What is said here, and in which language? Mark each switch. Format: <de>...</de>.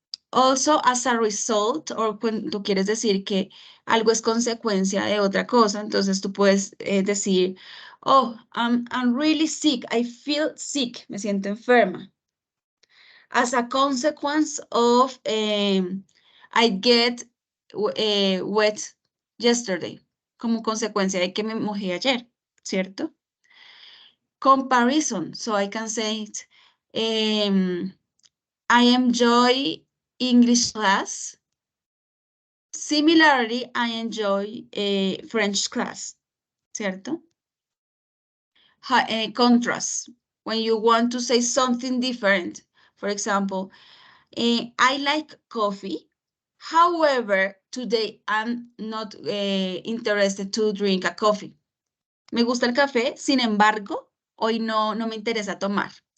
<en>Also, as a result,</en> <es>o cuando tú quieres decir que algo es consecuencia de otra cosa, entonces tú puedes decir, oh,</es> <en>I'm really sick, I feel sick,</en> <es>me siento enferma.</es> <en>As a consequence of I get wet yesterday,</en> <es>como consecuencia de que me mojé ayer, ¿cierto?</es> <en>Comparison, so I can say it, I enjoy English class. Similarly, I enjoy French class,</en> <es>¿cierto?</es> <en>Contrast, when you want to say something different. For example, I like coffee. However, today I'm not interested to drink a coffee.</en> <es>Me gusta el café, sin embargo, hoy no me interesa tomar.</es>